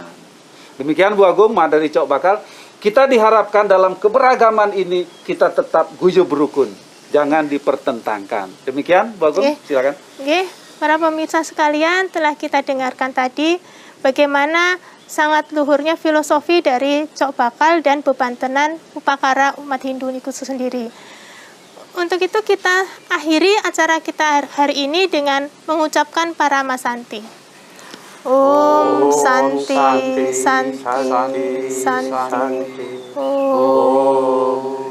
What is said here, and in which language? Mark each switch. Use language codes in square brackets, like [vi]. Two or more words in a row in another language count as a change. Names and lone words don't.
[id] Demikian Bu Agung, dari Cok Bakal, kita diharapkan dalam keberagaman ini kita tetap guyub rukun. Jangan dipertentangkan. Demikian, Bu Agung, silakan. Para pemirsa sekalian, telah kita dengarkan tadi bagaimana sangat luhurnya filosofi dari Cok Bakal dan bebantenan upakara umat Hindu niku sendiri. Untuk itu kita akhiri acara kita hari ini dengan mengucapkan Paramasanti. [sa] Om Santi, Santi, Santi, Santi. Om.